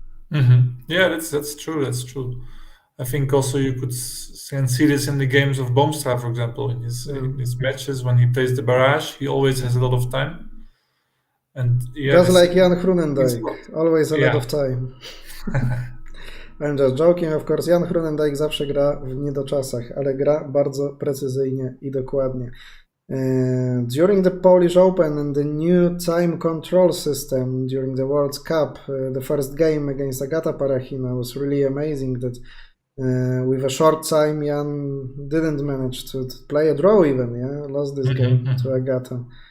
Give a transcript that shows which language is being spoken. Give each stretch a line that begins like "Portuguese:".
English: Yeah, that's true. That's true. I think also you can see this in the games of Boomstra, for example, in his matches when he plays the barrage, he always has a lot of time. And just like Jan Groenendijk, always a lot of time. I'm just joking, of course.
Polish: Jan Groenendijk zawsze gra w niedoczasach, ale gra bardzo precyzyjnie i dokładnie.
English: During the Polish Open and the new time control system during the World Cup, the first game against Agata Parachina was really amazing. That with a short time, Jan didn't manage to play a draw even. Yeah, lost this game to Agata.